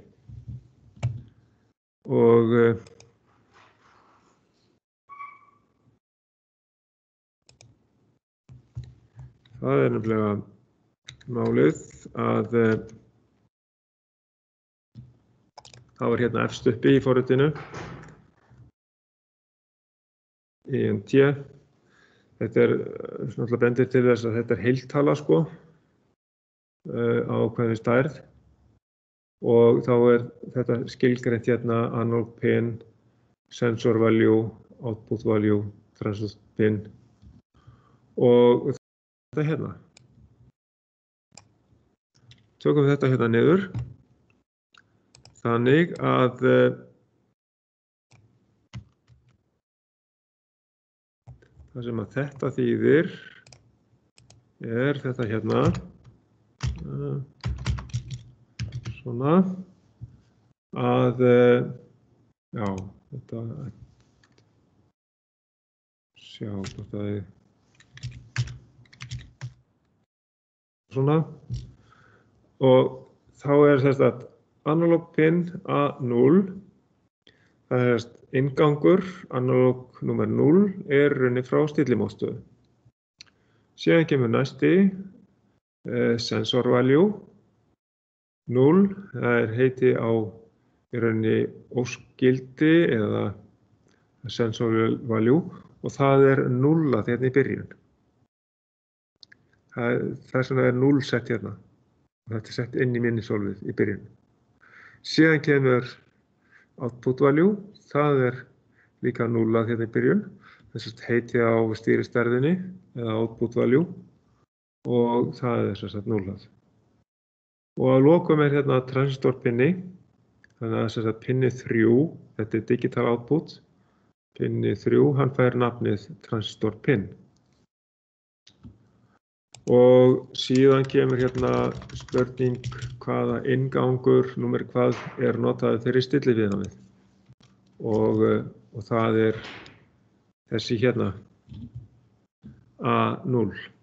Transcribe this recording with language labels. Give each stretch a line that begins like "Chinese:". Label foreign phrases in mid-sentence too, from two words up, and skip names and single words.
Icelandic: Og það er nefnilega málið að það var hérna efst uppi í forritinu INT. Þetta er náttúrulega bendir til þess að þetta er heiltala sko á ákveðinni stærð og þá er þetta skilgreint hérna
English: analog pin, sensor value, output value, transient pin
Icelandic: og þetta hérna. Tökum þetta hérna niður þannig að það sem að þetta þýðir er þetta hérna svona að já, þetta sjá hvort það er svona og þá er þetta
English: analog pin
Icelandic: A0 það er inngangur analog nummer 0 er runni frá stillimótstöðu. Síðan kemur næsti
English: sensor value
Icelandic: 0, það er heiti á í runni óskildi eða
English: sensor value
Icelandic: og það er 0 hérna í byrjun. Þess vegna er 0 sett hérna. Þetta er sett inn í minnisólfið í byrjun. Síðan kemur
English: output value,
Icelandic: það er líka 0 hérna í byrjun. Þess að heiti á stýristærðinni eða
English: output value
Icelandic: og það er sem sagt 0. Og að lokum er hérna transistor pinni, þannig að sem sagt pinni 3, þetta er
English: digital output,
Icelandic: pinni 3, hann fær nafnið
English: transistor pin.
Icelandic: Og síðan kemur hérna spurning hvaða inngangur, númer hvað er notaður fyrir stilliviðnámið. Og það er þessi hérna, A0.